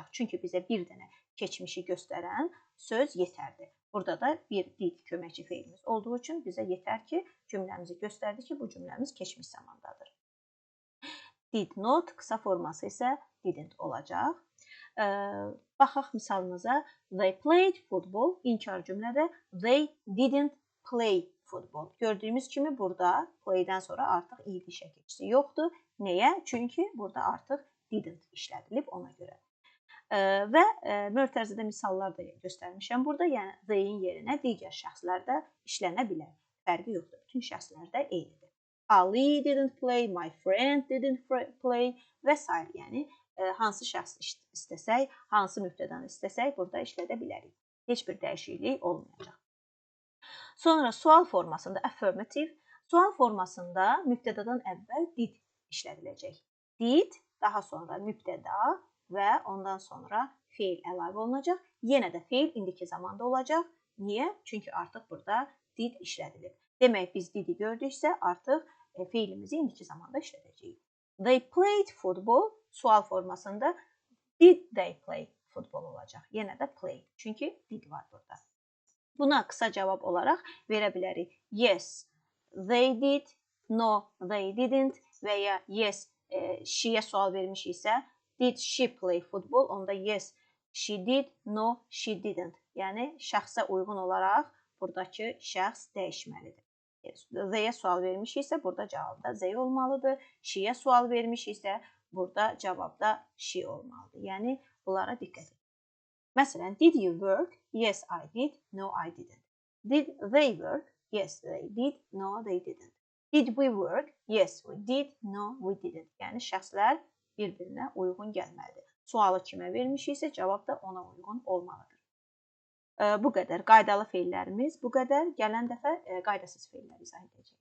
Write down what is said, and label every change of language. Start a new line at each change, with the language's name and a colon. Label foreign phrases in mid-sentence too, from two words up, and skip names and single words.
Azerbaijani: Çünki bizə bir dənə keçmişi göstərən söz yetərdir. Burada da bir did köməkçi feilimiz olduğu üçün bizə yetər ki, cümləmizi göstərdi ki, bu cümləmiz keçmiş zamandadır.
English: Did not,
Azerbaijani: qısa forması isə didn't olacaq. Baxaq misalımıza.
English: They played football.
Azerbaijani: İnkar cümlədə
English: they didn't play football.
Azerbaijani: Gördüyümüz kimi burada playdən sonra artıq id şəkilçisi yoxdur. Nəyə? Çünki burada artıq didn't işlədilib ona görə. Və mötərizədə misallar da göstərmişəm burada. Yəni, they-in yerinə digər şəxslər də işlənə bilər. Fərqi yoxdur. Bütün şəxslər də eynidir.
English: Ali didn't play, my friend didn't play və s.
Azerbaijani: Yəni, hansı şəxs istəsək, hansı mübtədanı istəsək, burada işlədə bilərik. Heç bir dəyişiklik olmayacaq. Sonra sual formasında affirmative, sual formasında mübtədadan əvvəl did işlədiləcək. Did, daha sonra mübtəda və ondan sonra feil əlavə olunacaq. Yenə də feil indiki zamanda olacaq. Niyə? Çünki artıq burada did işlədilib. Demək, biz didi gördüksə, artıq feilimizi indiki zamanda işlədəcəyik.
English: They played football,
Azerbaijani: sual formasında
English: did they play football
Azerbaijani: olacaq. Yenə də play, çünki did var burada. Buna qısa cavab olaraq verə bilərik.
English: Yes, they did, no, they didn't
Azerbaijani: və ya
English: yes, she-yə
Azerbaijani: sual vermişiksə,
English: did she play football? Onda yes, she did, no, she didn't.
Azerbaijani: Yəni, şəxsə uyğun olaraq buradakı şəxs dəyişməlidir. They-yə sual vermişiksə, burada cavabda they olmalıdır. She-yə sual vermişiksə, burada cavabda she olmalıdır. Yəni, bunlara diqqət edin. Məsələn,
English: did you work? Yes, I did. No, I didn't. Did they work? Yes, they did. No, they didn't. Did we work? Yes, we did. No, we didn't.
Azerbaijani: Yəni, şəxslər bir-birinə uyğun gəlməlidir. Sualı kimə vermişiksə, cavab da ona uyğun olmalıdır. Bu qədər. Qaydalı feillərimiz bu qədər. Gələn dəfə qaydasız feilləri izah edəcəyik.